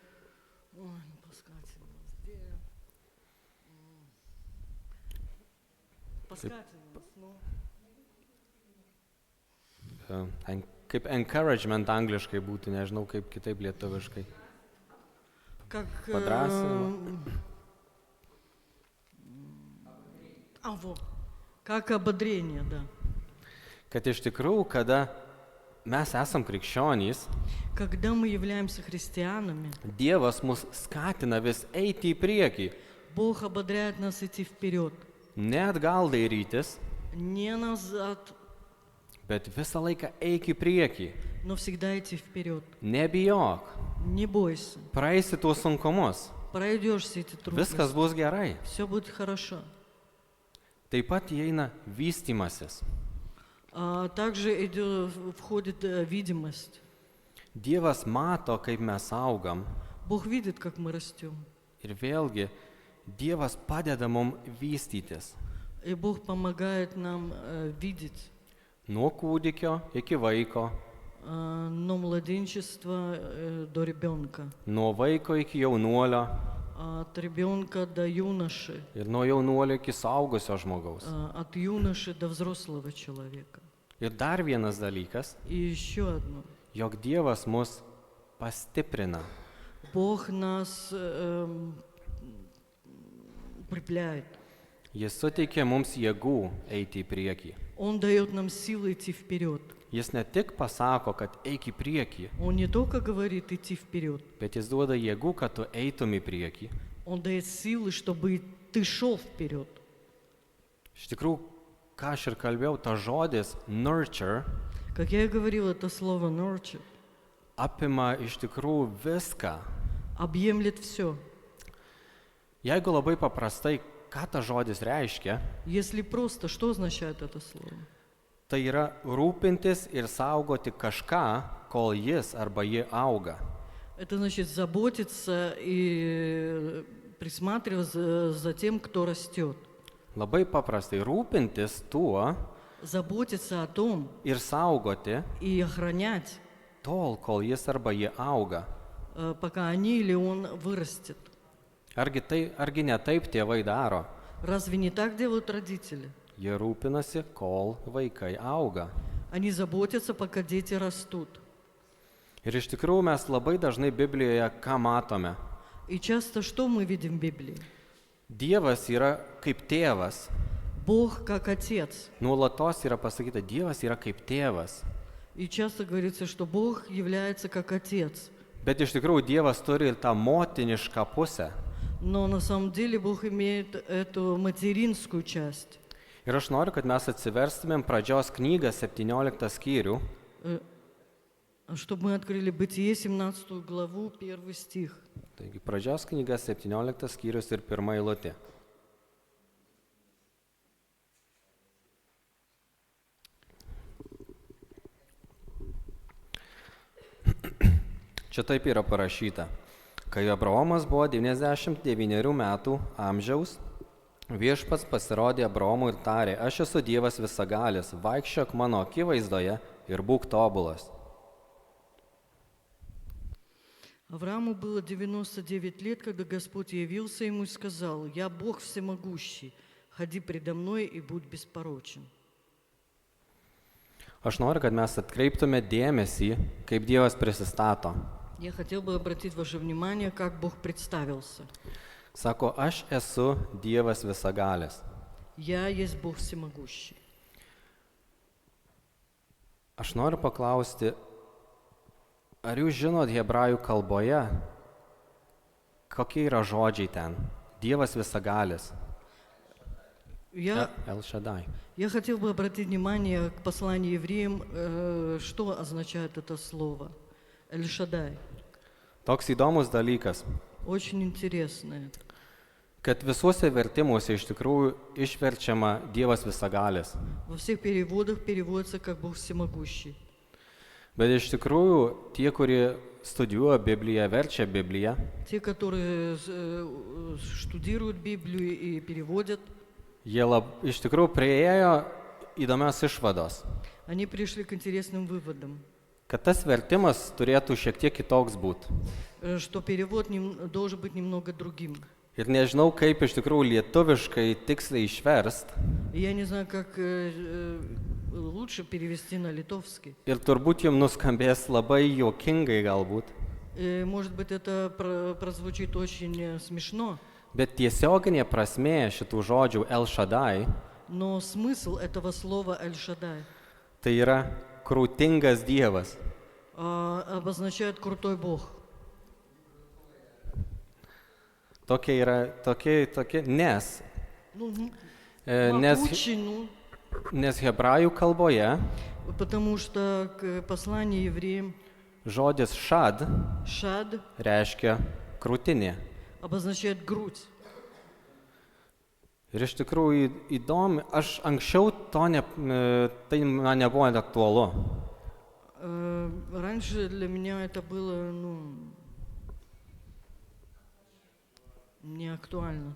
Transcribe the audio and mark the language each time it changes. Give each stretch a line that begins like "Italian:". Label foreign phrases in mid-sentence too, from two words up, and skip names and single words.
Lithuanian: Kaip encouragement angliškai būtų, nežinau kaip kitaip lietuviškai.
Russian: Как... Подразнивание. Как ободрение, да.
Lithuanian: Kad iš tikrųjų, kada mes esam krikščionys,
Russian: Когда мы являемся христианами,
Lithuanian: Dievas mus skatina vis eiti į priekį,
Russian: Бог ободряет нас идти вперед.
Lithuanian: ne atgal dairytis,
Russian: Не назад,
Lithuanian: bet visą laiką eik į priekį.
Russian: но всегда идти вперед.
Lithuanian: Nebijok,
Russian: Не бойся.
Lithuanian: praeisi tuos sunkumus,
Russian: Пройдешь все эти трудности.
Lithuanian: viskas bus gerai.
Russian: Все будет хорошо.
Lithuanian: Taip pat įeina vystymasis.
Russian: Также входит видимость.
Lithuanian: Dievas mato, kaip mes augam.
Russian: Бог видит, как мы растем.
Lithuanian: Ir vėlgi, Dievas padeda mums vystytis.
Russian: И Бог помогает нам видеть.
Lithuanian: Nuo kūdikio iki vaiko,
Russian: Но младенчества до ребенка.
Lithuanian: nuo vaiko iki jaunuolio
Russian: От ребенка до юноши.
Lithuanian: ir nuo jaunuolio iki suaugusio žmogaus.
Russian: От юноши до взрослого человека.
Lithuanian: Ir dar vienas dalykas,
Russian: И еще одно.
Lithuanian: jog Dievas mus pastiprina.
Russian: Бог нас укрепляет.
Lithuanian: Jis suteikia mums jėgų eiti į priekį.
Russian: Он дает нам силы идти вперед.
Lithuanian: Jis ne tik pasako, kad eik į priekį,
Russian: Он не только говорит идти вперед,
Lithuanian: bet jis duoda jėgų, kad tu eitum į priekį.
Russian: Он дает силы, чтобы ты шел вперед.
Lithuanian: Iš tikrųjų, ką aš ir kalbėjau, ta žodis nurture
Russian: Как я и говорил, это слово nurture
Lithuanian: apima iš tikrųjų viską.
Russian: объемлет все.
Lithuanian: Jeigu labai paprastai, ką ta žodis reiškia,
Russian: Если просто, что означает это слово?
Lithuanian: tai yra rūpintis ir saugoti kažką, kol jis arba ji auga.
Russian: Это значит заботиться и присматриваться за тем, кто растет.
Lithuanian: Labai paprastai rūpintis tuo
Russian: Заботиться о том
Lithuanian: ir saugoti
Russian: и охранять,
Lithuanian: tol, kol jis arba ji auga.
Russian: пока они или он вырастет.
Lithuanian: Argi ne taip tėvai daro?
Russian: Разве не так делают родители?
Lithuanian: Jie rūpinasi, kol vaikai auga.
Russian: Они заботятся, пока дети растут.
Lithuanian: Ir iš tikrųjų mes labai dažnai Biblijoje ką matome?
Russian: И часто что мы видим в Библии?
Lithuanian: Dievas yra kaip tėvas.
Russian: Бог как отец.
Lithuanian: Nuolatos yra pasakyta, Dievas yra kaip tėvas.
Russian: И часто говорится, что Бог является как отец.
Lithuanian: Bet iš tikrųjų Dievas turi ir tą motinišką pusę.
Russian: Но на самом деле Бог имеет эту материнскую часть.
Lithuanian: Ir aš noriu, kad mes atsiverstumėm pradžios knygą 17 skyrių.
Russian: Чтобы мы открыли Бытие, 17 главу, 1 стих.
Lithuanian: Taigi pradžios knyga 17 skyrius ir 1 eilutė. Čia taip yra parašyta. Kai Abraomas buvo 99 metų amžiaus, viešpats pasirodė Abraomui ir tarė, aš esu Dievas visagalis, vaikščiok mano akivaizdoje ir būk tobulas.
Russian: Аврааму было 99 лет, когда Господь явился ему и сказал: «Я Бог всемогущий, ходи предо мной и будь беспорочен».
Lithuanian: Aš noriu, kad mes atkreiptume dėmesį, kaip Dievas prisistato.
Russian: Я хотел бы обратить ваше внимание, как Бог представился.
Lithuanian: Sako, aš esu Dievas visagalis.
Russian: Я есть Бог всемогущий.
Lithuanian: Aš noriu paklausti, ar jūs žinot hebrajų kalboje, kokie yra žodžiai ten? Dievas visagalis. El Shaddai.
Russian: Я хотел бы обратить внимание к посланию евреям, что означает это слово. Эль-Шадай.
Lithuanian: Toks įdomus dalykas,
Russian: Очень интересное.
Lithuanian: kad visuose vertimuose iš tikrųjų išverčiama Dievas visagalis.
Russian: Во всех переводах переводится как Бог всемогущий.
Lithuanian: Bet iš tikrųjų tie, kurie studijuoja Bibliją, verčia Bibliją,
Russian: Те, которые штудируют Библию и переводят,
Lithuanian: jie iš tikrųjų prieėjo įdomios išvados,
Russian: они пришли к интересным выводам,
Lithuanian: kad tas vertimas turėtų šiek tiek kitoks būti.
Russian: Что перевод должен быть немного другим.
Lithuanian: Ir nežinau, kaip iš tikrųjų lietuviškai tiksliai išverst.
Russian: И я не знаю, как лучше перевести на литовский.
Lithuanian: Ir turbūt jums nuskambės labai juokingai galbūt.
Russian: Может быть, это прозвучит очень смешно,
Lithuanian: Bet tiesioginė prasmė šitų žodžių El Shaddai
Russian: но смысл этого слова Эль-Шадай
Lithuanian: tai yra krūtingas Dievas.
Russian: обозначает крутой Бог.
Lithuanian: Tokia, nes
Russian: Могучий,
Lithuanian: Nes hebrajų kalboje
Russian: потому что к посланию евреям
Lithuanian: žodis šad
Russian: Шад
Lithuanian: reiškia krūtinė.
Russian: обозначает грудь.
Lithuanian: Ir iš tikrųjų įdomi, aš anksčiau tai man nebuvo aktualu.
Russian: Раньше для меня это было, не актуально.